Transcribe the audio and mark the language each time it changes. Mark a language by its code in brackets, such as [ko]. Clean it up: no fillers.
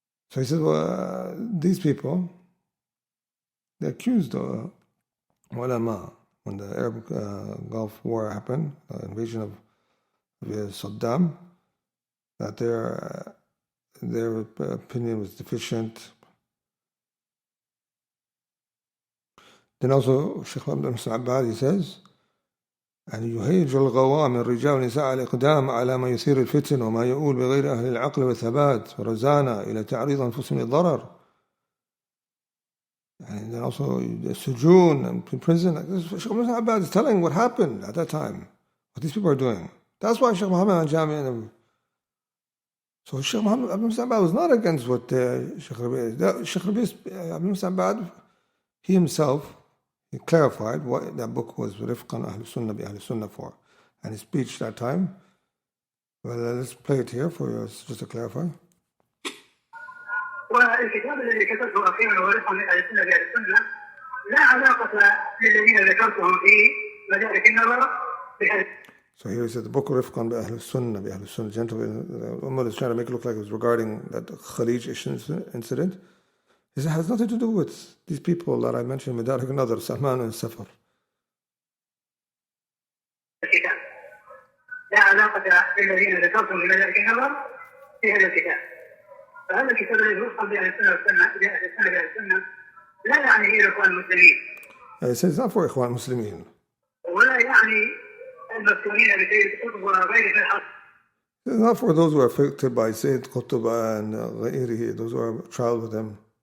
[en] So he says, well, these people, they accused the ulama when the Arab Gulf War happened, the invasion of Saddam, that their opinion was deficient. Then also Shaykh Abdul Muhsin Abbad, he says, [ar] أن يهيج الغواة من الرجال والنساء الإقدام على ما يثير الفتن وما يؤول بغير أهل العقل والثبات والرزانة إلى تعريض أنفسهم للضرر. [en] And then also the sujoon and prison. Shaykh Muhammad Abbad is telling what happened at that time, what these people are doing. That's why Shaykh Muhammad Jami. So Shaykh Muhammad Abbad was not against what Shaykh Rabi'. Shaykh Rabi' Abbad, he himself, he clarified what that book was Rifqan Ahl Sunnah bi Ahl Sunnah for, and his speech that time. Well, let's play it here for you just to clarify. [ar] والكتاب الذي كتبته أخيرا هو رفقا من أهل السنة بأهل السنة لا علاقة للذين ذكرتهم في مدارك النظر. [en] So here he said the book Rifqan bi Ahl Sunnah bi Ahl Sunnah. Gentlemen, Umal is trying to make it look like it was regarding that Khalij incident. It has nothing to do with these people that I mentioned, Madarik Nadar, Salman and Safar. [ar] الكتاب لا علاقة بالذين ذكرتم من مدارك النظر في هذا الكتاب. فهذا الكتاب الذي وصل بأهل السنة والسنة بأهل السنة لا يعني إلى الإخوان المسلمين. [en] It says not for Ikhwan Muslimin. [ar] ولا يعني المفتونين بسيد قطب وغيره في الحق. [en] It's not for those who are affected by Sayyid Qutb and غيره, those who are trialed with them.